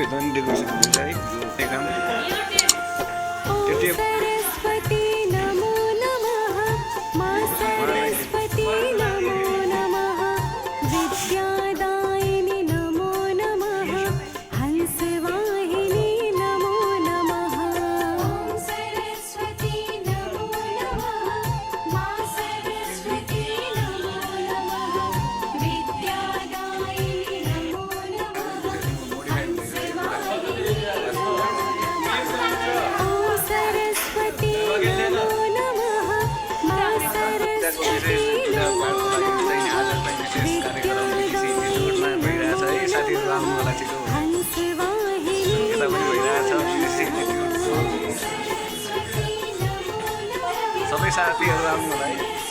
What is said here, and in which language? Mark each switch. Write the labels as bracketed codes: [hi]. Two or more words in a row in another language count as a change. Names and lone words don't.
[ne] डेकोरेसन हुन्छ है एकदम त्यो [sa] सरस्वती नमो नमः मा सरस्वती नमो नमः विद्यादायिनी नमो नमः हंसवाहिनी नमो नमः सरस्वती नमो नमः मा सरस्वती नमो नमः विद्यादायिनी नमो नमः हंसवाहिनी सरस्वती नमो नमः मा सरस्वती नमो [ne] सबै साथीहरू आउनु होला है